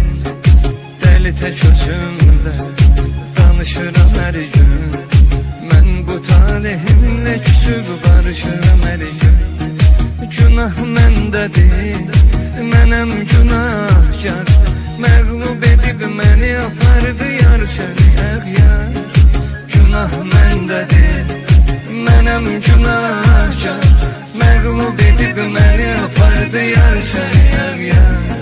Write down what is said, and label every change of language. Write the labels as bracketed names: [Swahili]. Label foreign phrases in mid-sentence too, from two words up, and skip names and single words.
[Turkish] Deli tek özümle danışırım her gün, ben bu talihimle küsüp barışırım her gün. [Azerbaijani] Günah mendedir, menem günahkar, məğlub edib məni apardı yar səni əğyar. Günah mendedir, mənim günahkar, məğlub edib məni apardı yar səni əğyar.